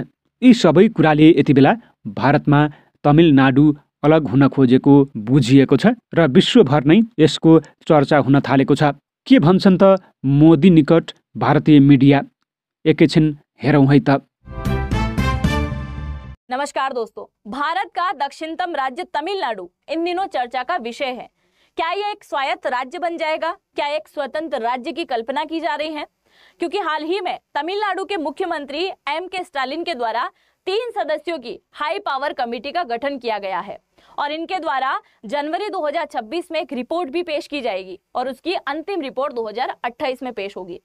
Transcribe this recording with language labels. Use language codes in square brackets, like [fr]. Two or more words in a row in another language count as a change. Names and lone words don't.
[ne] यी सबै कुराले यति बेला भारतमा तमिलनाडु अलग हुन खोजेको बुझिएको छ र विश्वभर नै यसको चर्चा हुन थालेको छ। के भन्छन् त मोदी निकट भारतीय मिडिया, एकैछिन हेरौँ है त। [hi] नमस्कार दोस्तों, भारत का दक्षिणतम राज्य तमिलनाडु इन दिनों चर्चा का विषय है। क्या ये एक स्वायत्त राज्य बन जाएगा? क्या एक स्वतंत्र राज्य की कल्पना की जा रही है? क्योंकि हाल ही में तमिलनाडु के मुख्यमंत्री एमके स्टालिन के द्वारा 3 सदस्यों की [en] high power committee [hi] का गठन किया गया है और इनके द्वारा जनवरी 2026 में एक रिपोर्ट भी पेश की जाएगी और उसकी अंतिम रिपोर्ट 2028 में पेश होगी।